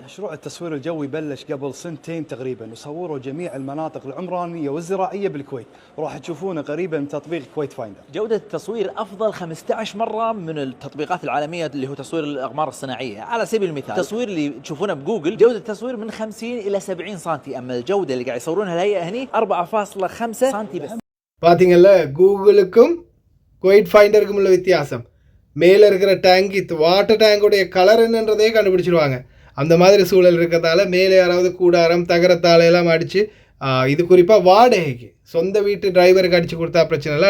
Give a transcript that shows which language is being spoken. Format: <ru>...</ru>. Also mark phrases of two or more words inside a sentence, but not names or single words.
<ar>مشروع التصوير الجوي بلش قبل سنتين تقريبا، وصوروا جميع المناطق العمرانية والزراعية بالكويت، وراح تشوفونه قريبا من تطبيق كويت فايندر. جودة التصوير أفضل 15 مرة من التطبيقات العالمية اللي هو تصوير الأقمار الصناعية. على سبيل المثال التصوير اللي تشوفونه بجوجل جودة التصوير من 50 إلى 70 سنتي، أما الجودة اللي قاعد يصورونها الهيئة هني 4.5 سنتي بس.</ar> <ta>பார்த்தீங்கல்ல, கூகுளுக்கும் குவைட் ஃபைண்டருக்கும் உள்ள வித்தியாசம். மேலே இருக்கிற</ta> <en>tank water</en> <ta>டேங்குடைய கலர் என்னன்றதே கண்டுபிடிச்சிருவாங்க. அந்த மாதிரி சூழல் இருக்கிறதால மேலே யாராவது கூடாரம் தகரத்தாலையெல்லாம் அடித்து, இது குறிப்பாக வாடகைக்கு சொந்த வீட்டு டிரைவருக்கு அடித்து கொடுத்தா பிரச்சனை இல்லை.</ta>